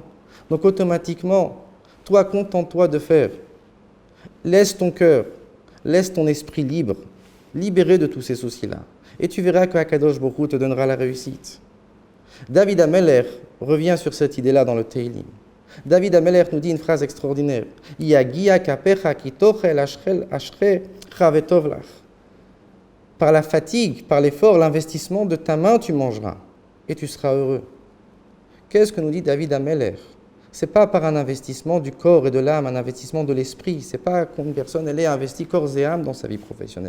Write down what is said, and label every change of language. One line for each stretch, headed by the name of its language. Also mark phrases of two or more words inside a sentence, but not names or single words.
French: Donc automatiquement, toi, contente-toi de faire. Laisse ton cœur, laisse ton esprit libre, libéré de tous ces soucis-là. Et tu verras que
Hebrew: הקדוש ברוך הוא
French: te donnera la réussite. David HaMelech revient sur cette idée-là dans le Teilim. David HaMelech nous dit une phrase extraordinaire.
Hebrew: יגיע כפיך כי תאכל אשריך וטוב לך.
French: Par la fatigue, par l'effort, l'investissement de ta main, tu mangeras et tu seras heureux. Qu'est-ce que nous dit David HaMelech? Ce n'est pas par un investissement du corps et de l'âme, un investissement de l'esprit. Ce n'est pas qu'une personne ait investi corps et âme dans sa vie professionnelle.